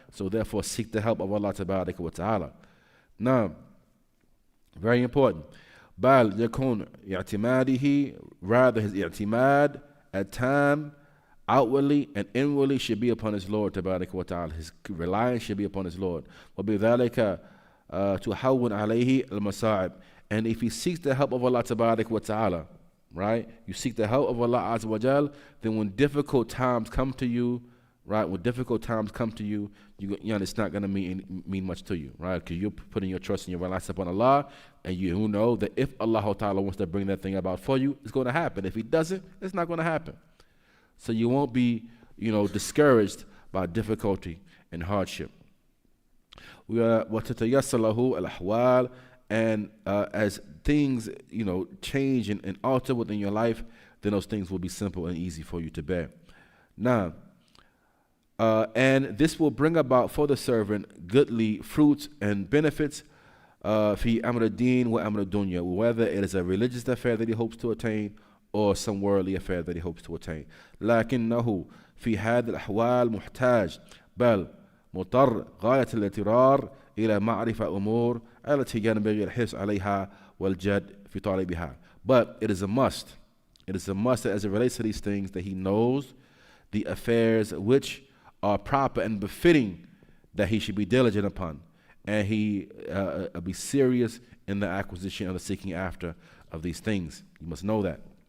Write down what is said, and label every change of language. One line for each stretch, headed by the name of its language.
English: So therefore, seek the help of Allah Tabaraka wa Ta'ala. Now, very important.
Arabic: بل يكون اعتماده,
English: rather his i'timad at time, outwardly and inwardly, should be upon his Lord Tabaraka wa Ta'ala. His reliance should be upon his Lord.
Arabic: وبذلك تهون عليه المصائب.
English: And if he seeks the help of Allah Tabaraka wa Ta'ala, right? You seek the help of Allah Azza wa Jal, then when difficult times come to you, right? When difficult times come to you, it's not going to mean much to you, right? Because you're putting your trust and your reliance upon Allah, and you know that if Allah Ta'ala wants to bring that thing about for you, it's going to happen. If He doesn't, it's not going to happen. So you won't be, discouraged by difficulty and hardship.
Arabic: وَتَتَيَسَّرْ لَهُ الْأَحْوَالِ,
English: and as things, change and alter within your life, then those things will be simple and easy for you to bear. Now, and this will bring about for the servant goodly fruits and benefits
Arabic: fi amr ad-din wa amr ad-dunya,
English: whether it is a religious affair that he hopes to attain or some worldly affair that he hopes to attain.
Arabic: لكنه في هذه الأحوال محتاج بل مضطر غاية الاضطرار إلى معرفة أمور التي ينبغي الحرص عليها والجد في طالبها.
English: But it is a must. It is a must that as it relates to these things that he knows the affairs which are proper and befitting that he should be diligent upon, and he be serious in the acquisition or the seeking after of these things. You must know that.